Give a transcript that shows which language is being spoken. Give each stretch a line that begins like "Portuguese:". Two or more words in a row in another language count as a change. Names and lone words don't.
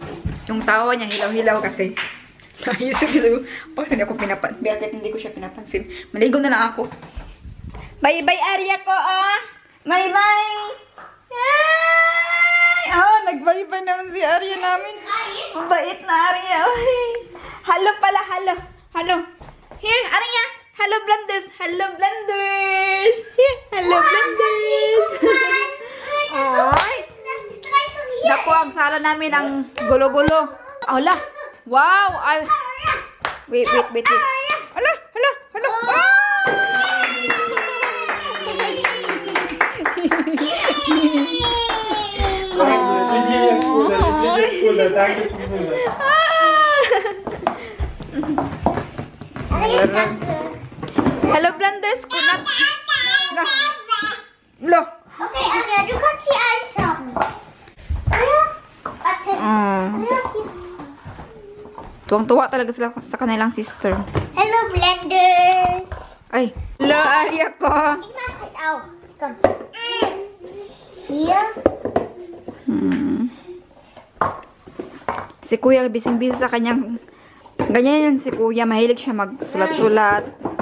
Filipino: Yung tawa niya, hilaw-hilaw kasi. Naisip ko, bakit hindi ko siya pinapansin. Maligo na lang ako. Bye-bye, Arya ko, oh! Bye-bye! Yay! Oh, nag-bye-bye naman si Arya namin. Mabait na Arya. Hello pala, hello.
English: Here, Arya. Hello, Blenders. Here, hello, Blenders.
Filipino: Ay. Naku, ang sala namin ang gulo-gulo. Ala. Wow. Ay. Wait. Ala.
German: Danke zum Bruder.
English: Hello, Blenders. Kunat. Lo.
German: Okay, Anja, du kannst hier eins haben. Ja? Warte.
Filipino: Tuwang-tuwa talaga sila sa kanilang sister.
English: Hello, blenders.
Filipino: Ay, hello, Arya ko.
German: Ich mach es auch. Komm. Hier.
Filipino: Si Kuya, bising-busy sa kanyang... Ganyan yan si Kuya. Mahilig siya magsulat-sulat.